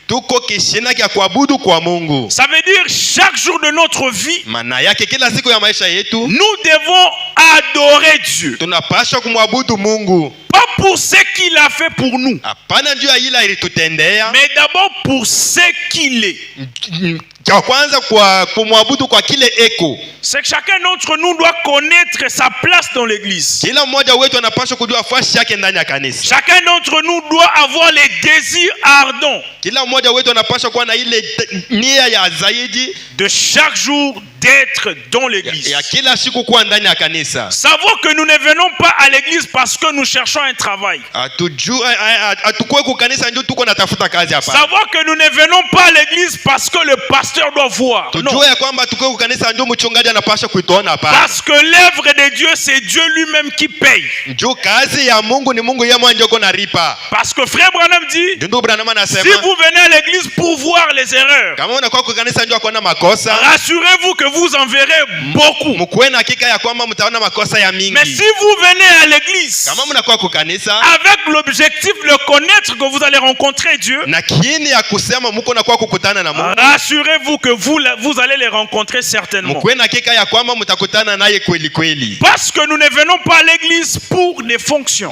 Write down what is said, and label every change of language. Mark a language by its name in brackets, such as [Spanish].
[Swahili] tuko kishina kia kuabudu kwa Mungu. [French] Ça veut dire chaque jour de notre vie, [Swahili] Maana yake kila siku ya maisha yetu [French] nous devons adorer Dieu. [Swahili] tunapaswa kumwabudu Mungu. [French] Pas pour ce qu'il a fait pour nous, [Swahili] Hapana juu ya ila ilitutendea, [French] mais d'abord pour ce qu'il est. [Swahili] cha kwanza kwa kumwabudu kwa kile eko. [French] C'est que chacun d'entre nous doit connaître sa place dans l'église. [Swahili] Kila mmoja wetu anapaswa kujua nafasi yake ndani ya kanisa. [French] Chacun d'entre nous doit avoir les désirs ardents. [Swahili] Kila mmoja wetu anapaswa kuwa na ile nia ya zaidi [French] de chaque jour d'être dans l'église. [Swahili] ya kila siku kuwa ndani ya kanisa. [French] Savoir que nous ne venons pas à l'église parce que nous cherchons un travail. [Swahili] Atukue ku kanisa ndio tuko natafuta kazi hapa. [French] Savoir que nous ne venons pas à l'église parce que le pasteur doit voir. [Swahili] Tujue ya kwamba tukue ku kanisa ndio mchungaji anapaswa kuituona hapa. [French] Parce que l'œuvre de Dieu, c'est Dieu lui-même qui paye. [Swahili] Ndio kazi ya Mungu ni Mungu yeye mwenyewe ndio analipa. [French] Parce que frère Branham dit, [Swahili] ndio Branham anasema, [French] si vous venez à l'église pour voir les erreurs, [Swahili] kama unakuwa ku kanisa ndio akuona makosa, [French] rassurez-vous que vous en verrez beaucoup. [Swahili] Mkuwe na hakika ya kwamba mtaona makosa ya mingi. [French] Mais si vous venez à l'église [Swahili] kama mnakuwa ku kanisa [French] avec l'objectif de connaître que vous allez rencontrer Dieu, [Swahili] na kiini ya kusema mko nakuwa kukutana na Mungu, [French] rassurez-vous que vous allez les rencontrer certainement. [Swahili] Mkuwe na hakika ya kwamba mtakutana naye kweli kweli. [French] Parce que nous ne venons pas à l'église pour des fonctions.